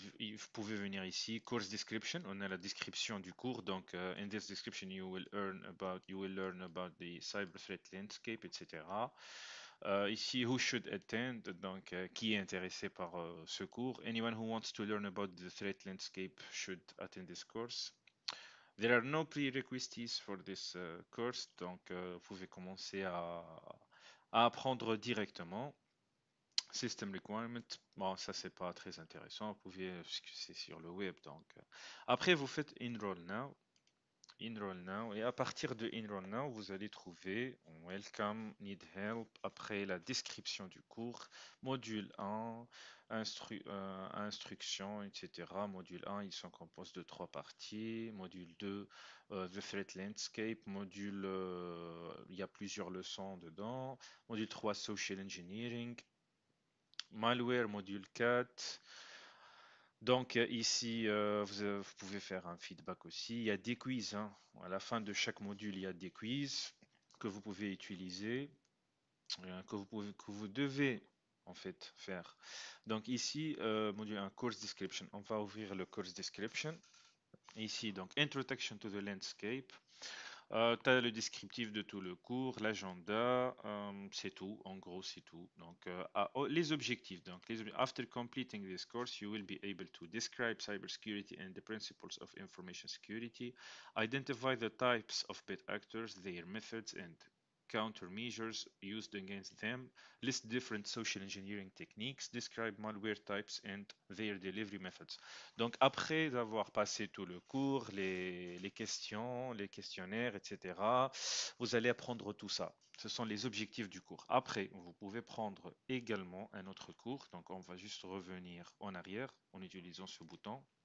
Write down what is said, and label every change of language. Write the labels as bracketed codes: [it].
[fr] Vous pouvez venir ici, course description, on a la description du cours. [en] In this description, you will learn about the cyber threat landscape, etc. [fr] Ici, [en] who should attend, [fr] qui est intéressé par ce cours. [en] Anyone who wants to learn about the threat landscape should attend this course. There are no prerequisites for this course, [fr] vous pouvez commencer à apprendre directement. [en] System requirement, [fr] bon, ça c'est pas très intéressant, vous pouvez, puisque c'est sur le web, Après, vous faites Enroll Now, et à partir de Enroll Now, vous allez trouver Welcome, Need Help, après la description du cours, module 1, instruction, etc. Module 1, ils sont composés de 3 parties. Module 2, The Threat Landscape. Il y a plusieurs leçons dedans. Module 3, Social Engineering. Malware, module 4. Ici, vous pouvez faire un feedback aussi. Il y a des quiz, hein. À la fin de chaque module, il y a des quiz que vous pouvez utiliser, que vous devez en fait faire. Donc ici, module 1, course description. On va ouvrir le course description. Ici, donc Introduction to the Landscape. Tu as le descriptif de tout le cours, l'agenda, c'est tout, en gros c'est tout. Les objectifs. [en] After completing this course, you will be able to describe cybersecurity and the principles of information security, identify the types of bad actors, their methods and countermeasures used against them, list different social engineering techniques, describe malware types and their delivery methods. [fr] Donc après avoir passé tout le cours, les questions, les questionnaires, etc., vous allez apprendre tout ça. Ce sont les objectifs du cours. Après, vous pouvez prendre également un autre cours. Donc on va juste revenir en arrière en utilisant ce bouton.